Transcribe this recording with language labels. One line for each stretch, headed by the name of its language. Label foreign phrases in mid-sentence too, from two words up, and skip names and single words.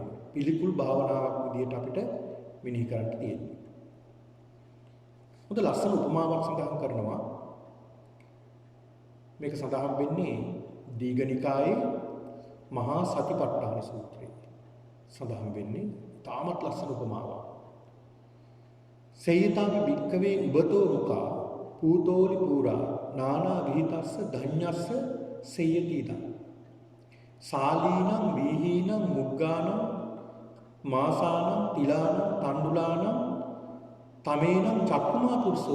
Sinhala: පිළිකුල් භාවනාවක් විදිහට අපිට මෙනෙහි කරන්න තියෙන්නේ. හොඳ ලස්සන උපමාවක් සඳහන් කරනවා. මේක සඳහන් වෙන්නේ දීඝනිකායේ මහා සතිපට්ඨාන සූත්‍රයේ. සඳහන් වෙන්නේ තාමත් ලස්සන උපමාවක්.
Pali: සේයතාවි භික්ඛවේ උබතෝ මුඛා පූතෝලි පූරා නානා විහිතස්ස ධඤ්ඤස්ස සේයතිදං. සාලීනම් වීහීනම් මුග්ගානම් මාසානම් තිලානම් තණ්ඩුලානම් තමේනම් චක්කුමා පුරුෂෝ